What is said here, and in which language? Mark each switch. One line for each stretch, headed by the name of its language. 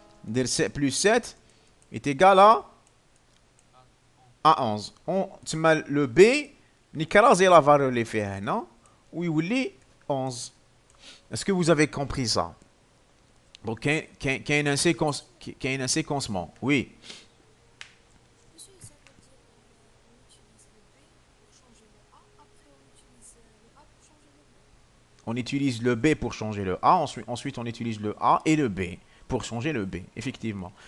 Arabic: ندير
French: 7 plus 7 est égal à 11.
Arabic: تسمى le B نكرازي
French: la valeur
Arabic: اللي فيها هنا ويولي 11.
French: Est-ce que vous avez compris ça? Donc, qu'il y a un séquencement. Oui. Monsieur, ça veut dire on utilise le B pour changer le A, après on utilise le A pour changer le B. On utilise le B pour changer le A, ensuite on utilise le A et le B pour changer le B, effectivement.